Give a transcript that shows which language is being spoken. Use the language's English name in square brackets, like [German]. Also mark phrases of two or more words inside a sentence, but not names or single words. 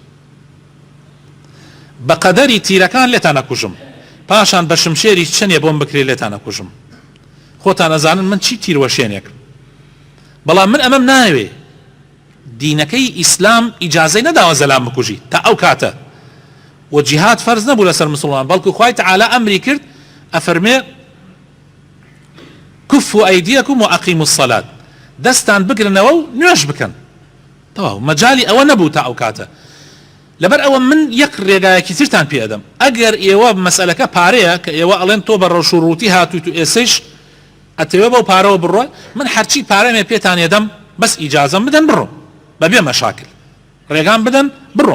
[Central Kurdish] بە قەدەری تیرەکان لێتان نەکوژم، پاشان بە شمشێری چەندێ بۆم بکرێ لێتان نەکوژم، خۆتان ئەزانن من چی تیروەشێنێک، بەڵام من ئەمەم ناوێ دینەکەی ئیسلام ئیجازەی نەداوە زەلام بکوژی تا ئەو کاتە و جیهاد فەرز نەبوو لەسەر مسلمان، بەڵکو خوای تەعالا ئەمری کرد ئەفەرمێ [Arabic] كفوا أيديكم وأقيموا الصلاة، [Central Kurdish] دەستان بگرنەوە و نوێژ بکەن، تەواو مەجالی ئەوە نەبوو تا ئەو کاتە. لەبەر ئەوە من یەک ڕێگایەکی ترتان پێ ئەدەم، ئەگەر ئێوە مەسەلەکە پارەیە کە ئێوە ئەڵێن تۆ بە ڕەش و ڕووتی هاتوویت و ئێسەیش ئەتەوێ بەو پارەوە بڕۆ، من هەرچی پارەمێ پێتان ێدەم بەس ئیجازەم بدەن بڕۆم بەبێ مەشاکل، ڕێگام بدەن بڕۆم.